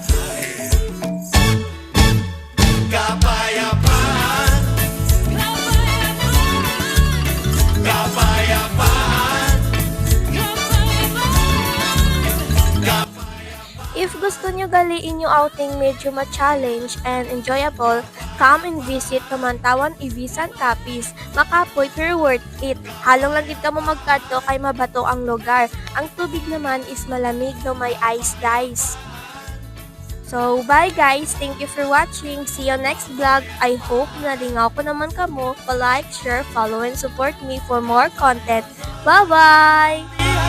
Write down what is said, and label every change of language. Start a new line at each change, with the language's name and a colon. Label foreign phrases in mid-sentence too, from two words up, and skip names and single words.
Filipino: Kapayapaan. Kapayapaan.
English: If
Filipino: gusto nyo galiin yung outing medyo ma-challenge
English: and enjoyable, come and visit Kamantawan Ibisan Capiz.
Hiligaynon: Makapoy pero
English: worth it.
Hiligaynon: Halong lang ka mo magkadto kay mabato ang lugar.
Filipino: Ang tubig naman is malamig no may ice guys.
English: So, bye guys! Thank you for watching. See you next vlog. I hope
Hiligaynon: nalingaw ko naman kamo.
English: Pa-like, share, follow, and support me for more content. Bye-bye!